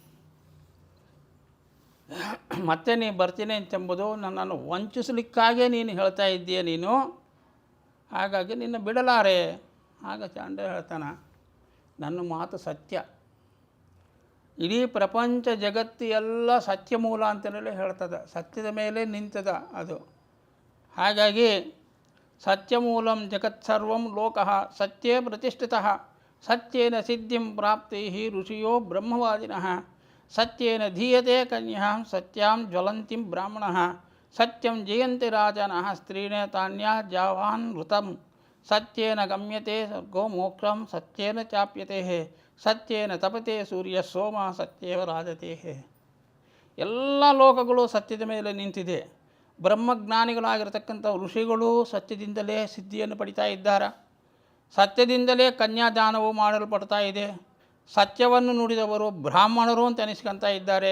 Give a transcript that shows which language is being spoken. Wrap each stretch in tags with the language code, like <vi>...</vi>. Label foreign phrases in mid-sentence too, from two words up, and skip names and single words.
<kn>ಮತ್ತೆ ನೀನು ಬರ್ತೀನಿ ಅಂತೆಂಬುದು ನನ್ನನ್ನು ವಂಚಿಸಲಿಕ್ಕಾಗೇ ನೀನು ಹೇಳ್ತಾ ಇದ್ದೀಯ ನೀನು, ಹಾಗಾಗಿ ನಿನ್ನ ಬಿಡಲಾರೆ. ಆಗ ಚಾಂಡ ಹೇಳ್ತಾನೆ, ನನ್ನ ಮಾತು ಸತ್ಯ, ಇಡೀ ಪ್ರಪಂಚ ಜಗತ್ತು ಎಲ್ಲ ಸತ್ಯ ಮೂಲ ಅಂತಲೇ ಹೇಳ್ತದೆ, ಸತ್ಯದ ಮೇಲೆ ನಿಂತದ ಅದು.</kn> <sa>ಹಾಗಾಗಿ ಸತ್ಯಮೂಲಂ ಜಗತ್ಸರ್ವಂ ಲೋಕಃ ಸತ್ಯೇ ಪ್ರತಿಷ್ಠಿತಃ ಸತ್ಯೇನ ಸಿದ್ಧಿಂ ಪ್ರಾಪ್ತೈಃ ಋಷಿಯೋ ಬ್ರಹ್ಮವಾದಿನಃ ಸತ್ಯೇನ ಧೀಯತೆ ಕನ್ಯಾಂ ಸತ್ಯಾಂ ಜ್ವಲಂತಿಂ ಬ್ರಾಹ್ಮಣಃ ಸತ್ಯಂ ಜಯಂತಿ ರಾಜನಃ ಸ್ತ್ರೀಣೇ ತಾನ್ಯಾ ಜಾವಾನ್ ಋತಂ ಸತ್ಯೇನ ಗಮ್ಯತೆ ಸ್ವರ್ಗೋ ಮೋಕ್ಷಂ ಸತ್ಯೇನ ಚಾಪ್ಯತೆ ಸತ್ಯೇನ ತಪತೆ ಸೂರ್ಯ ಸೋಮ ಸತ್ಯೇವ ರಾಜತೆ.</sa> <kn>ಎಲ್ಲ ಲೋಕಗಳು ಸತ್ಯದ ಮೇಲೆ ನಿಂತಿದೆ. ಬ್ರಹ್ಮಜ್ಞಾನಿಗಳಾಗಿರ್ತಕ್ಕಂಥ ಋಷಿಗಳು ಸತ್ಯದಿಂದಲೇ ಸಿದ್ಧಿಯನ್ನು ಪಡಿತಾ ಇದ್ದಾರೆ. ಸತ್ಯದಿಂದಲೇ ಕನ್ಯಾದಾನವು ಮಾಡಲ್ಪಡ್ತಾ ಇದೆ. ಸತ್ಯವನ್ನು ನುಡಿದವರು ಬ್ರಾಹ್ಮಣರು ಅಂತ ಅನಿಸ್ಕೊಳ್ತಾ ಇದ್ದಾರೆ.</kn>